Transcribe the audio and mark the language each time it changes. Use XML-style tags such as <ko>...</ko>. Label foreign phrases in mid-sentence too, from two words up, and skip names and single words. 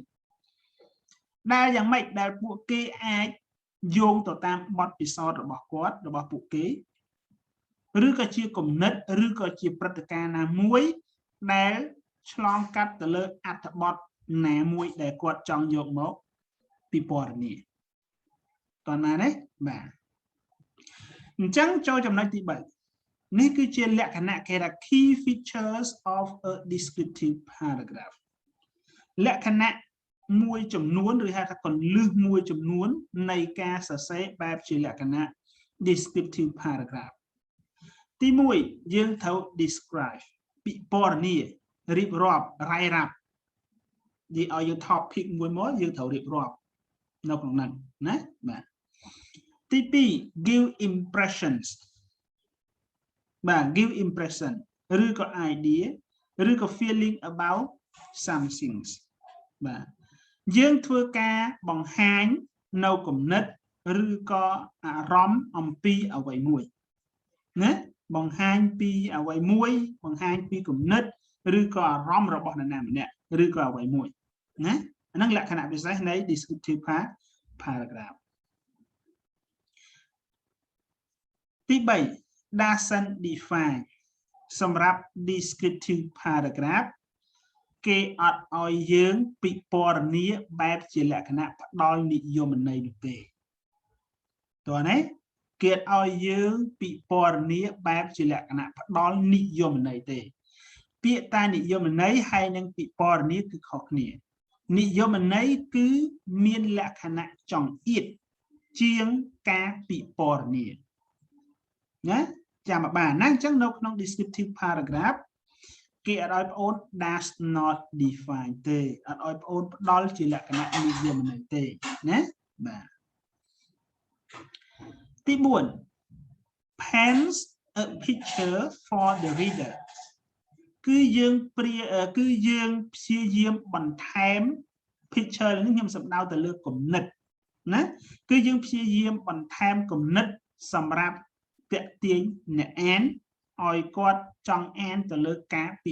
<km>ដែលយ៉ាងម៉េចដែលពួកគេអាចយោងទៅតាមបទពិសោធន៍របស់គាត់របស់ពួកគេឬក៏ជាគំនិតឬក៏ជាព្រឹត្តិការណ៍ណាមួយដែលឆ្លងកាត់ទៅលើអត្ថបទណាមួយដែលគាត់ចង់យកមក ពិពណ៌នាតើណាទេបាទអញ្ចឹងចូលចំណុចទី3នេះគឺជាលក្ខណៈគេថា</km> <en>key features of a descriptive paragraph</en> <km>លក្ខណៈមួយចំនួនឬហៅថាគ ន្លឹះមួយចំនួននៃការសរសេរបែបជាលក្ខណៈ</km> <en>descriptive paragraph</en> <km>ទី1យើងត្រូវ describe ពិពណ៌នារៀបរាប់ រាយរាប់និយាយឲ្យយើង topic មួយមកយើងត្រូវរៀបរាប់នៅក្នុងហ្នឹងណាបាទទី2 give impressions បាទ</km> <en>give impression</en> <km>ឬក៏ idea ឬក៏</km> <en>feeling about something</en> <km>បាទយើងធ្វើការបង្ហាញនៅគំនិតឬក៏អារម្មណ៍អំពីអ្វីមួយណាបង្ហាញពីអ្វីមួយបង្ហាញពីគំនិតឬក៏អារម្មណ៍របស់នរណាម្នាក់ឬក៏អ្វីមួយណាអាហ្នឹងលក្ខណៈពិសេសនៃ</km> <en>descriptive paragraph</en> <km>ទី3</km> <en>doesn't define</en> <km>សម្រាប់</km> <en>descriptive paragraph</en> <km>គេអត់ឲ្យយើងពិពណ៌នាបែបជាលក្ខណៈផ្ដល់និយមន័យនោះទេ តើណាគេអត់ឲ្យយើងពិពណ៌នាបែបជាលក្ខណៈផ្ដល់និយមន័យទេពា ក្យតានិយមន័យហើយនឹងពិពណ៌នាគឺខុសគ្នានិយមន័យគឺមានលក្ខណៈចង្អៀតជាងការពិពណ៌នាណាចាំបានណាអញ្ចឹងនៅក្នុង</km> <en>descriptive paragraph</en> <km>គេអត់ឲ្យបងអូន</km> <en>does not define</en> <km>ទេអត់ឲ្យបងអូនផ្ដល់ជាលក្ខណៈនិយមន័យទេណាបាទ ទី4</km> <en>paints a picture for the reader</en> <km>គឺយើងព្យាយាមបន្ថែម picture នេះខ្ញុំសំដៅទៅលើគំនិតណាគឺយើងព្យាយាមបន្ថែមគំនិតសម្រាប់ទាក់ទាញអ្នកអានឲ្យគាត់ចង់អានទៅលើការពិ</km>